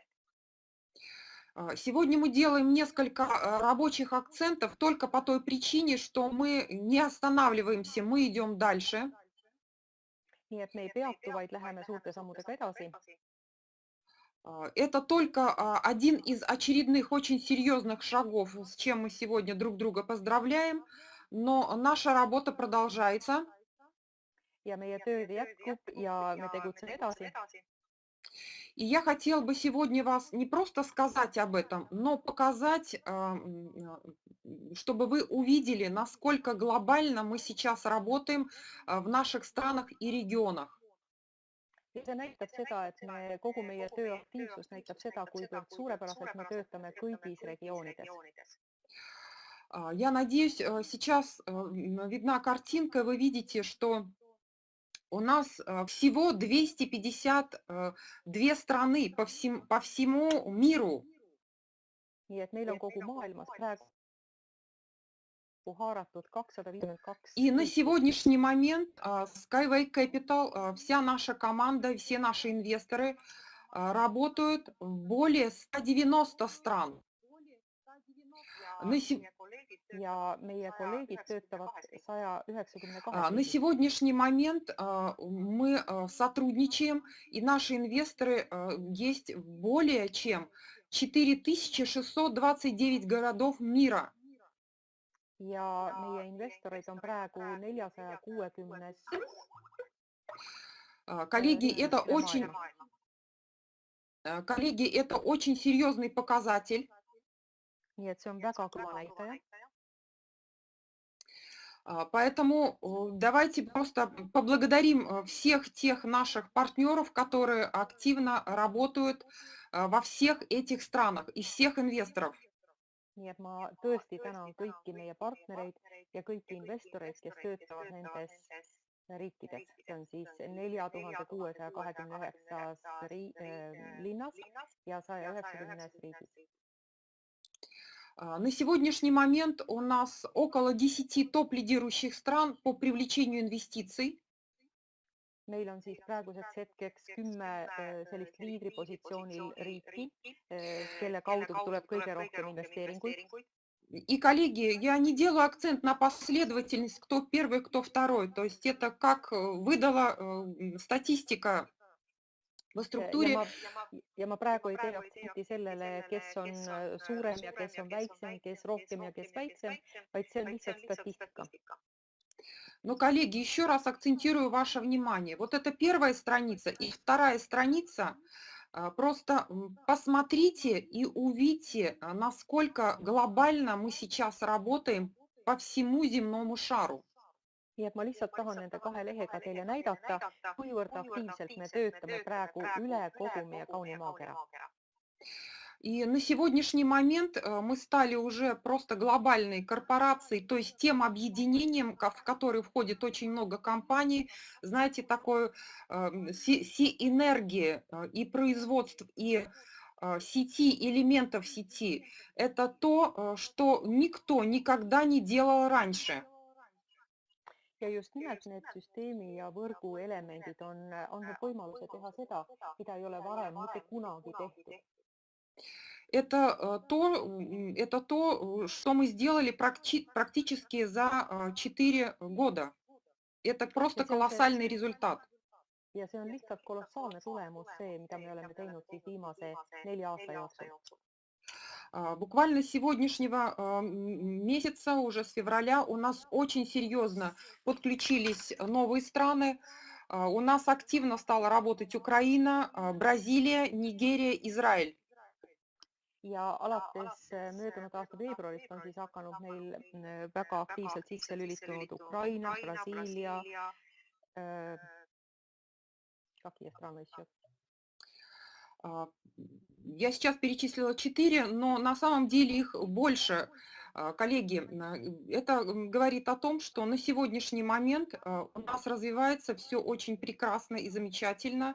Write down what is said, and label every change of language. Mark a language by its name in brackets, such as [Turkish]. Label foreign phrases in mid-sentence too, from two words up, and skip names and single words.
[Russian] Сегодня мы делаем несколько рабочих акцентов только по той причине, что мы не останавливаемся, мы идем дальше. [Estonian] Nii et me ei peatu, vaid läheme suurte sammudega edasi. [Russian] Это только один из очередных очень серьезных шагов, с чем мы сегодня друг друга поздравляем, но наша работа продолжается. [Estonian] Ja meie töö jätkub ja me tegutseme edasi. [Russian] И я хотела бы сегодня вас не просто сказать об этом, но показать, чтобы вы увидели, насколько глобально мы сейчас работаем в наших странах и регионах. [Estonian] Ja see näitab seda, et kogu meie töö aktiivsus näitab seda, kuivõrd suurepäraselt me töötame kõigis regioonides. [Russian] Я надеюсь, сейчас видна картинка, вы видите, что у нас всего 252 страны по всему миру. [Estonian] Nii et meil on kogu maailmas praegu haaratud 252. [Russian] И на сегодняшний момент Skyway Capital, вся наша команда, все наши инвесторы работают в более 190 стран. [Estonian] Ja meie kolleegid töötavad 192. [Russian] На сегодняшний момент мы сотрудничаем, и наши инвесторы есть в более чем 4629 городов мира. [Estonian] Ja meie investoreid on praegu 460. [Russian] Коллеги, это очень серьезный показатель. [Estonian] Nii et see on väga kõva näitaja. [Russian] Поэтому давайте просто поблагодарим всех тех наших партнеров, которые активно работают во всех этих странах и всех инвесторов. [Estonian] Nii et ma tõesti tänan kõiki meie partnereid ja kõiki investoreid, kes töötavad nendes riikides. See on siis 4629 linnas ja 190 riigis. [Russian] На сегодняшний момент у нас около 10 топ-лидирующих стран по привлечению инвестиций. [Estonian] Meil on siis praeguseks hetkeks 10 sellist liidripositsioonil riiki, kelle kaudu tuleb kõige rohkem investeeringuid. [Russian] И, коллеги, я не делаю акцент на последовательность, кто первый, кто второй. То есть это как выдала статистика в структуре. [Estonian] Ja ma praegu ei tee aktsenti sellele, kes on suurem ja kes on väiksem, kes rohkem ja kes väiksem, vaid see on lihtsalt statistika. [Russian] Но, коллеги, еще раз акцентирую ваше внимание. Вот это первая страница и вторая страница. Просто посмотрите и увидите, насколько глобально мы сейчас работаем по всему земному шару. [Estonian] nii et ma lihtsalt tahan nende kahe lehega teile näidata, kuivõrd aktiivselt me töötame praegu üle kogu meie kauni maakera. [Russian] И на сегодняшний момент мы стали уже просто глобальной корпорацией, то есть тем объединением, в который входит очень много компаний, знаете, такой энергии и производств, и сети, элементов сети. Это то, что никто никогда не делал раньше. [Estonian] Ja just nimelt need süsteemi ja võrgu elemendid on andnud võimaluse teha seda, mida ei ole varem mitte kunagi tehtud. [Russian] Это то, что мы сделали практически за 4 года. Это просто колоссальный результат. [Estonian] Ja see on lihtsalt kolossaalne tulemus, see, mida me oleme teinud siis viimase 4 aasta jooksul. [Russian] Буквально с сегодняшнего месяца, уже с февраля, у нас очень серьезно подключились новые страны. У нас активно стала работать Украина, Бразилия, Нигерия, Израиль. [Estonian] Ja alates möödunud aasta veebruarist on siis hakanud meil väga aktiivselt sisse lülitunud Ukraina, Brasiilia, [Russian] какие страны еще? Я сейчас перечислила 4, но на самом деле их больше. Коллеги, это говорит о том, что на сегодняшний момент у нас развивается все очень прекрасно и замечательно.